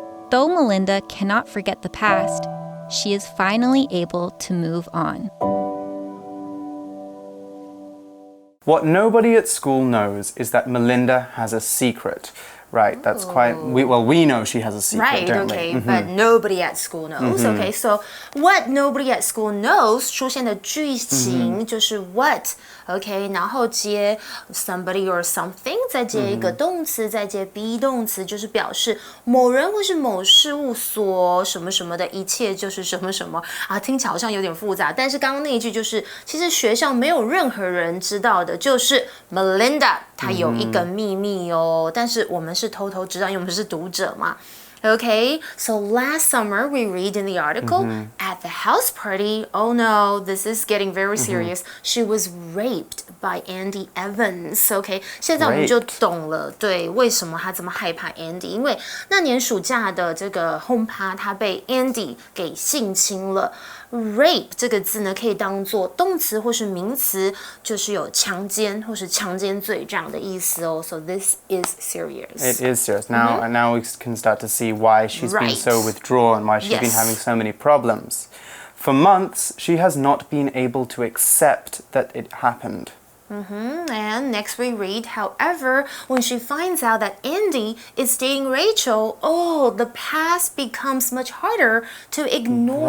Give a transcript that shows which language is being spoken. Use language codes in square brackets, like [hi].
[en] Though Melinda cannot forget the past, she is finally able to move on. What nobody at school knows is that Melinda has a secret. Right, that's quite... We know she has a secret, don't we? But nobody at school knows. Okay, so what nobody at school knows [zh] 出现的句型就是 what, okay, 然后接 [en] somebody or something, [zh] 再接一个动词，再接 be 动词，就是表示某人或是某事物所什么什么的一切就是什么什么啊，听起来好像有点复杂，但是刚刚那一句就是其实学校没有任何人知道的，就是 Melinda 她有一个秘密哦，但是我们是偷偷知道，因为我们是读者嘛。 [en] Okay, so last summer we read in the article, at the house party, oh no, this is getting very serious, she was raped by Andy Evans. [zh] Okay, 现在我们就懂了，对，为什么他这么害怕 Andy， 因为那年暑假的这个轰趴，他被 Andy 给性侵了。 Rape 这个字呢，可以当作动词或是名词，就是有强奸或是强奸罪这样的意思哦。 [en] So this is serious. It is serious. Now we can start to see why she's been so withdrawn, why she's been having so many problems. For months, she has not been able to accept that it happened. And next we read, however, when she finds out that Andy is dating Rachel, the past becomes much harder to ignore.